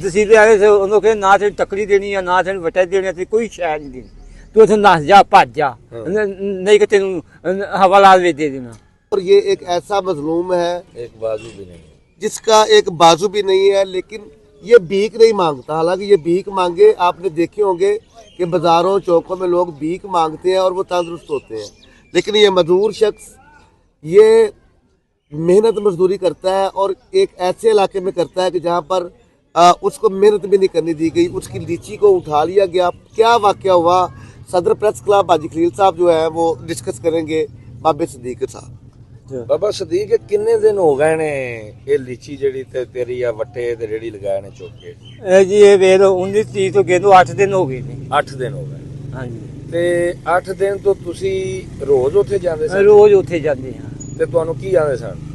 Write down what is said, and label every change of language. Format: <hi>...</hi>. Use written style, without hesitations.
<pa>ਤਸੀਲੇ ਆਏ ਸੀ, ਉਹਨੂੰ ਕਹਿੰਦੇ ਨਾ ਤੈਨੂੰ ਤਕੜੀ ਦੇਣੀ ਆ, ਨਾ ਤੈਨੂੰ ਵਟਾ ਦੇਣੀ ਤੇ ਕੋਈ ਸ਼ੈ ਨਹੀਂ ਦੇਣੀ, ਤੂੰ ਉੱਥੇ ਨੱਸ ਜਾ ਭੱਜ ਜਾ, ਨਹੀਂ ਕਿ ਤੈਨੂੰ ਹਵਾਲਾਤ ਵਿੱਚ ਦੇ ਦੇਣਾ।</pa> <hi>और ये एक ऐसा मजलूम है एक बाजू भी नहीं है, जिसका एक बाजू भी नहीं है, लेकिन ये भीख नहीं मांगता। हालांकि ये भीख मांगे, आपने देखे होंगे कि बाजारों चौकों में लोग भीख मांगते हैं और वो तंदुरुस्त होते हैं, लेकिन ये मजदूर शख्स ये मेहनत मजदूरी करता है और एक ऐसे इलाके में करता है कि जहाँ पर उसको मेहनत भी नहीं करने दी गई, उसकी लीची को उठा लिया गया। क्या वाक़या हुआ, सदर प्रेस क्लब हाजी खलील साहब जो है वो डिस्कस करेंगे बाबे सदीक साहब।</hi> <pa>ਬਾਬਾ ਸਦੀਕ ਕਿੰਨੇ ਦਿਨ ਹੋ ਗਏ ਨੇ ਇਹ ਲੀਚੀ ਜਿਹੜੀ ਤੇ ਤੇਰੀ ਆ ਵੱਟੇ ਤੇ ਰੇੜੀ ਲਗਾਏ ਨੇ ਚੋਕੇ? ਇਹ ਜੀ ਇਹ ਵੇਖ ਲਓ 19 ਤਰੀਕ ਤੋਂ ਕਹਿੰਦੇ 8 ਦਿਨ ਹੋ ਗਏ ਨੇ। 8 ਦਿਨ ਹੋ ਗਏ। ਹਾਂਜੀ ਤੇ 8 ਦਿਨ ਤੋਂ ਤੁਸੀਂ ਰੋਜ਼ ਉੱਥੇ ਜਾਂਦੇ ਸੀ? ਰੋਜ਼ ਉੱਥੇ ਜਾਂਦੇ ਹਾਂ। ਤੇ ਤੁਹਾਨੂੰ ਕੀ ਆਂਦੇ ਸਨ?</pa>